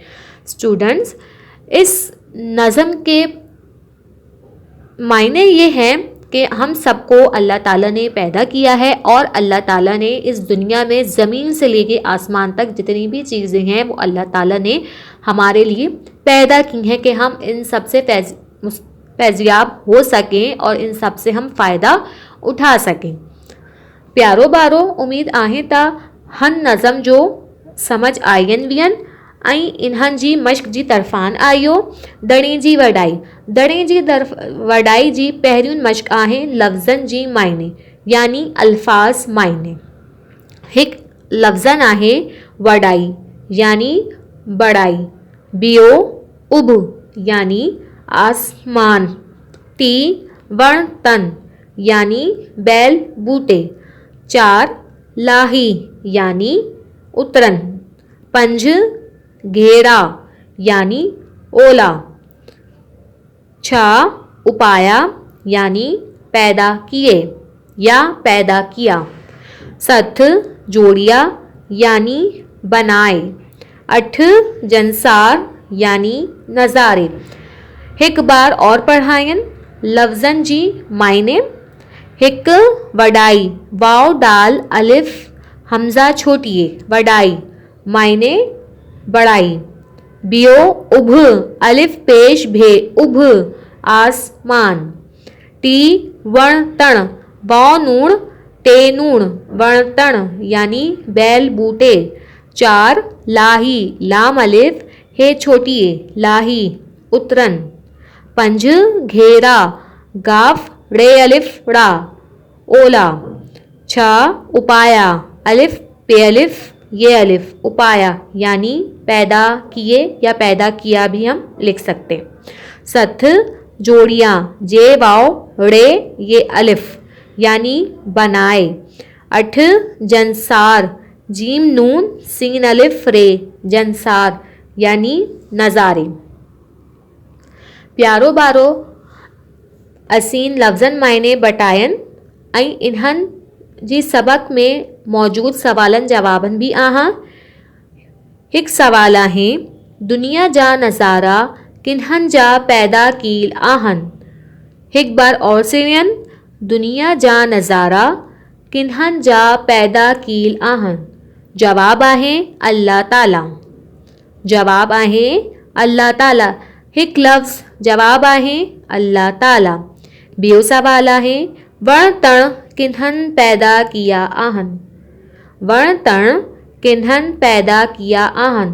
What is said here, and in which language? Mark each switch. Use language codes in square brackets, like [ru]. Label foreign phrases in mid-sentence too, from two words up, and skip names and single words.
[ur] سٹوڈنٹس، اس نظم کے معنی یہ ہیں کہ ہم سب کو اللہ تعالیٰ نے پیدا کیا ہے اور اللہ تعالیٰ نے اس دنیا میں زمین سے لے کے آسمان تک جتنی بھی چیزیں ہیں وہ اللہ تعالیٰ نے ہمارے لیے پیدا کی ہیں کہ ہم ان سب سے فیضیاب ہو سکیں اور ان سب سے ہم فائدہ اٹھا سکیں. [sd] प्यारो बारो, उम्मीद आहे ता हन नज़म जो समझ आयन वियन ऐं इन्हनि जी मश्क जी तरफ़ान आयो। दणे जी वॾाई, दणे जी वॾाई जी पहिरियों मश्क आहे लफ़्ज़नि जी मायने यानी अल्फाज मायने। हिक लफ़्ज़न आहे वॾाई यानी बड़ाई, बियो उब यानी आसमान, ती वण तन यानी [ur] بیل بوٹے, [sd] चार लाही यानी उतरन, पंज घेरा यानी ओला, छा उपाया यानी [ur] پیدا کیے یا پیدا کیا, [sd] सत जोड़िया यानी बनाए, अठ जनसार यानी नज़ारे। हिक बार और पढ़ायन लफ्ज़न जी मायने। हिक वडाई, वाव डाल अलिफ हमज़ा छोटिए, वडाई मायने बड़ाई। बियो उभ, अलिफ पेश भे उभ आसमान। टी वण तण, वाव नूण टे नूण वणतण यानी [ur] بیل بوٹے. [sd] चार लाही, लाम अलिफ हे छोटिए लाही उतरन। पंज घेरा, गाफ रे अलिफ ड़ा ओला। छा उपाया, अलिफ पे अलिफ ये अलिफ उपाया यानी [ur] پیدا کیے یا پیدا کیا بھی ہم لکھ سکتے ہیں. [sd] सत जोड़ियाँ, जे वाव रे ये अलिफ यानी बनाए। अठ जनसार, जीम नून सीन अलिफ रे जनसार यानी नज़ारे। प्यारो बारो असीन लफ्ज़न मायने बटायन ऐं इन्हनि जी सबक़ में मौजूद सवालनि जवाबनि बि आहिनि। हिकु सवाल आहे, दुनिया जा नज़ारा किन्हनि जा पैदा कील आहिनि? हिकु बार और सुनियनि, दुनिया जा नज़ारा किन्हनि जा पैदा कील आहिनि? जवाब आहे अल्लाह ताला। जवाब आहे अल्लाह ताला। हिकु लफ़्ज़ जवाब आहे अल्लाह ताला। ॿियो सवाल आहे, वण टण किन्हनि पैदा किया आहिनि? वण टण किन्हनि पैदा किया आहिनि?